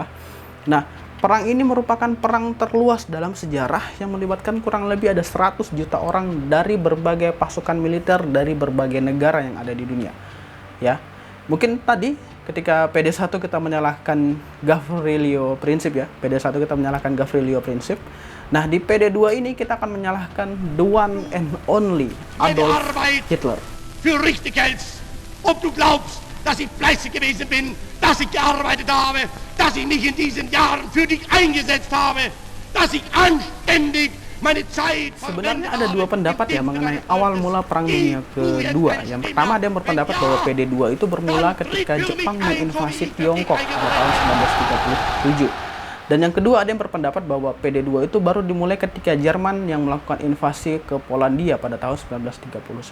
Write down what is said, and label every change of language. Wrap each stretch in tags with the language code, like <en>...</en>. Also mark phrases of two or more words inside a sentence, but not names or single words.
<id>Nah, perang ini merupakan perang terluas dalam sejarah yang melibatkan kurang lebih ada 100 juta orang dari berbagai pasukan militer dari berbagai negara yang ada di dunia. Ya. Mungkin tadi ketika PD1 kita menyalahkan Gavrilo Princip ya. PD1 kita menyalahkan Gavrilo Princip. Nah, di PD2 ini kita akan menyalahkan</id> <en>the one and only</en> <id>Adolf Hitler.</id> <de>Für richtig hältst, ob du glaubst, dass ich fleißig gewesen bin, dass ich gearbeitet habe, dass ich mich in diesen Jahren für dich eingesetzt habe, dass ich anständig meine Zeit.</de> <id>Sebenarnya ada 2 pendapat ya mengenai awal mula Perang Dunia Kedua. Yang pertama ada yang berpendapat bahwa PD2 itu bermula ketika Jepang menginvasi Tiongkok pada tahun 1937. Dan yang kedua ada yang berpendapat bahwa PD2 itu baru dimulai ketika Jerman yang melakukan invasi ke Polandia pada tahun 1939.</id>